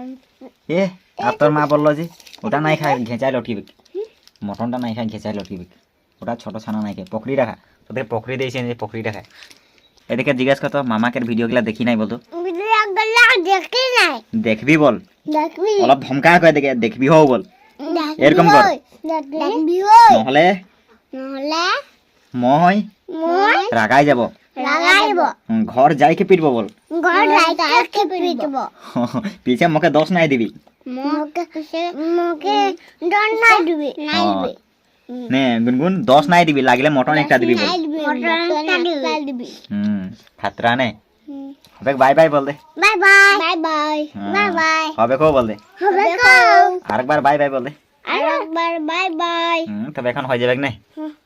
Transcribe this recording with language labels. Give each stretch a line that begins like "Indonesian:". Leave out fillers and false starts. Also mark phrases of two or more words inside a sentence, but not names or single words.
Bangla: এ আর তোর মা বললো যে ওটা নাই খায় ঘেঁচায় লটকিবে, মটনটা নাই খায় ঘেঁচায় লটকিবে, ওটা ছোট ছানা নাই খায় পকড়ি রাখা, তোদের পকড়ি দিয়েছে যে পকড়িটা খায়। এদিকে জিজ্ঞাসা করতো মামাকে ভিডিওগুলা দেখি নাই বলতো। ভিডিও গলা দেখি নাই। দেখবি বল, দেখবি। অলপ ধমকা কয় দেখে দেখবি হও বল, এরকম কর। দেখবি হই।
Assamese: নহলে নহলে মই মই রাগাই যাব, লাগাইব।
Bangla: ঘর যাইকে পিটব বল। ঘর যাইকে পিটব। পিছে মোকে দোষ নাই দিবি। মোকে ডর নাই দিবি। নাই হ্যাঁ। দিবি। নে গুনগুন দোষ নাই দিবি, লাগিলে মটন একটা দিবি বল। মটন একটা দিবি। খাতরা নে। হবে
English: bye bye
Bangla: বল দে।
English: Bye bye. Bye bye. Bye bye.
Bangla: হবে কো বল দে। হবে কও। আরেকবার
English: bye bye
Bangla: বল দে। আরেকবার
English: bye bye.
Bangla: তবে এখন হয়ে যাবে না।